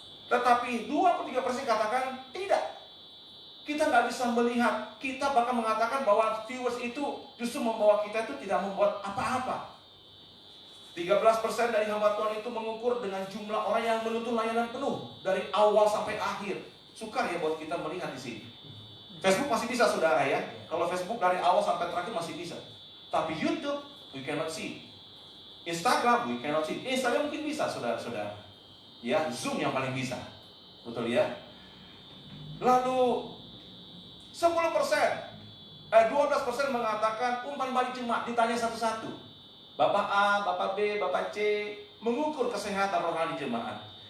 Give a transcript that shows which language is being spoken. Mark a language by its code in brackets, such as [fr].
[id] Tetapi 23% katakan tidak. Kita nggak bisa melihat, kita bahkan mengatakan bahwa viewers itu justru membawa kita itu tidak membuat apa-apa. 13% dari hamba Tuhan itu mengukur dengan jumlah orang yang menuntut layanan penuh dari awal sampai akhir. Sukar ya buat kita melihat di sini. Facebook masih bisa saudara ya. Kalau Facebook dari awal sampai terakhir masih bisa. Tapi [en] YouTube we cannot see. Instagram we cannot see. [id] Instagram mungkin bisa saudara-saudara. Ya, Zoom yang paling bisa. Betul ya? Lalu 12% mengatakan umpan balik jemaat, ditanya satu-satu. Bapak A, Bapak B, Bapak C mengukur kesehatan rohani jemaat.